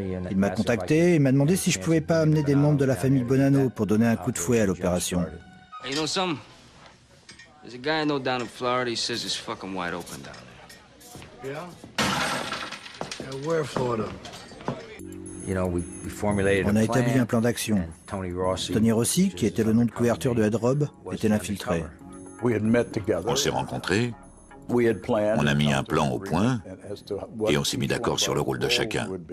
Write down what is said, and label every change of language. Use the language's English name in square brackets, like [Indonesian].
[French] Il m'a contacté et m'a demandé si je pouvais pas amener des membres de la famille Bonanno pour donner un coup de fouet à l'opération. [English] Hey, you know something? There's a guy I know down in Florida, he says it's fucking wide open down there. Yeah? Where, Florida? [French] On a établi un plan d'action. Tony Rossi, qui était le nom de couverture de Ed Robb, était l'infiltré. On s'est rencontrés, on a mis un plan au point et on s'est mis d'accord sur le rôle de chacun.